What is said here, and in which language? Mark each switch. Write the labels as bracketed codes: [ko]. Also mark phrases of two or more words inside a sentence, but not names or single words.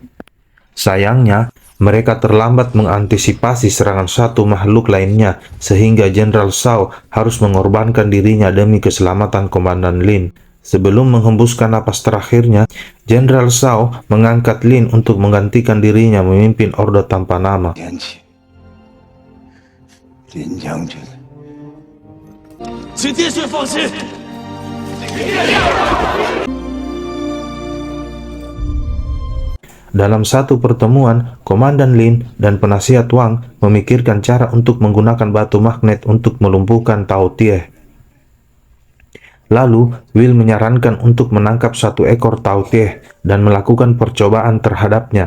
[id] Sayangnya, mereka terlambat mengantisipasi serangan satu makhluk lainnya, sehingga Jenderal Shao harus mengorbankan dirinya demi keselamatan Komandan Lin. Sebelum menghembuskan napas terakhirnya, Jenderal Shao mengangkat Lin untuk menggantikan dirinya memimpin Ordo Tanpa Nama. [zh] 林将军，请爹孙放心。 [id] Dalam satu pertemuan, Komandan Lin dan penasihat Wang memikirkan cara untuk menggunakan batu magnet untuk melumpuhkan Tautieh. Lalu, Will menyarankan untuk menangkap satu ekor Tautieh dan melakukan percobaan terhadapnya.